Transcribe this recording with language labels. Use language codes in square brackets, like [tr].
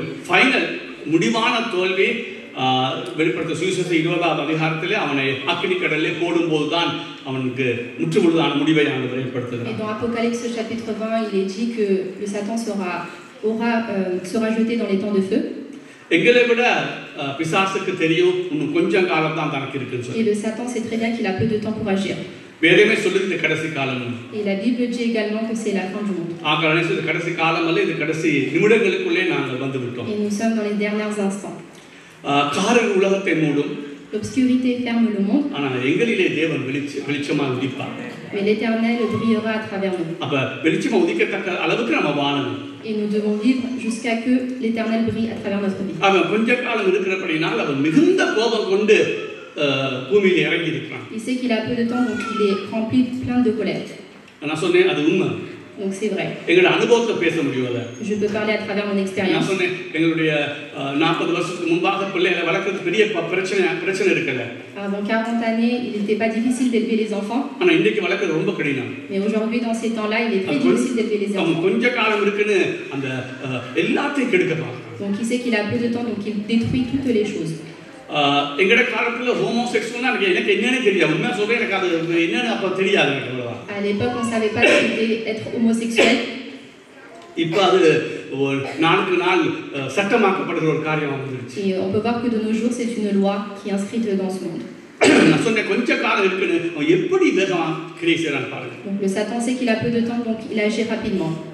[ta] final முடிவான தோல்வி வெளிப்படுத்த சுவிசேஷம் 20ஆம் அதிகாரத்திலே அவனை அக்கினி கடலிலே போடும்போதுதான் அவனுக்கு முற்றுமுழுதான முடிவை ஆண்டவர் ஏற்படுத்துகிறார். [fr] Et dans Apocalypse chapitre 20, il est dit que le Satan sera jeté dans les temps de feu. [ta] எங்களை விட பிசாசுக்கு தெரியும் இன்னும் கொஞ்சம் காலம் தான் தனக்கு இருக்குன்னு சொல்லி. [fr] Et le Satan sait très bien qu'il a peu de temps pour agir. [ta] வேதமே சொல்லுது இந்த கடைசி காலம். [fr] Et la Bible dit également que c'est la fin du monde. [ta] ஆகவே இந்த கடைசி காலம் அல்ல இது கடைசி நிமிடங்களுக்குள்ளே நாங்கள் வந்து விட்டோம். [fr] Et nous sommes dans les derniers instants. [ta] காரின் உலகத்தை மூடும். [fr] L'obscurité ferme le monde. [ta] ஆனால் எங்களிலே தேவன் வெளிச்சமாக உதிப்பார். [fr] Mais l'Éternel brillera à travers nous. [ta] அப்ப வெளிச்சமா உதிக்கத்தக்க அளவுக்கு நம்ம வாழணும். [fr] Et nous devons vivre jusqu'à que l'Éternel brille à travers notre vie. [ta] அவன் கொஞ்ச காலம் இருக்கிறபடினால் அவன் மிகுந்த கோபம் கொண்டு பூமியில இறங்கி இருக்கிறான். [fr] Il sait qu'il a peu de temps, donc il est rempli plein de colère. [ta] நான் சொன்னேன் அது உண்மை. [fr] Donc c'est vrai. [ta] எங்களோட அனுபவத்தை பேச முடியல. [fr] Je peux parler à travers mon expérience. [ta] நான் சொன்னேன் எங்களுடைய 40 வருஷத்துக்கு முன்பாக பிள்ளைகளை வளர்க்கிறது பெரிய பிரச்சனை இருக்கல. [fr] Avant 40 années, il n'était pas difficile d'élever les enfants. [ta] ஆனா இன்னைக்கு வளர்க்கிறது ரொம்ப கடினம். [fr] Mais aujourd'hui dans ces temps-là, il est très difficile d'élever les enfants. [ta] அவன் கொஞ்ச காலம் இருக்குன்னு அந்த எல்லாத்தையும் கெடுக்க பார்க்கறான். [fr] Donc il sait qu'il a peu de temps, donc il détruit toutes les choses. [ta] எங்கட காலத்துல ஹோமோசெக்சுவல்னா எனக்கு என்னன்னு தெரியாது. உண்மையா சொல்றேன் எனக்கு அது என்னன்னு அப்ப தெரியாது எனக்கு. [fr] À l'époque, on savait pas ce qu'était être homosexuel. [ta] இப்போ அது நாளுக்கு நாள் சட்டமாக்கப்படுகிற ஒரு காரியமா வந்துருச்சு. [fr] Et on peut voir que de nos jours, c'est une loi qui est inscrite dans ce monde. [ta] நான் சொன்னேன் கொஞ்ச காலம் இருக்குன்னு அவன் எப்படி வேகமா கிரியை செய்றான்னு பாருங்க. [fr] Donc le Satan sait qu'il a peu de temps, donc il agit rapidement.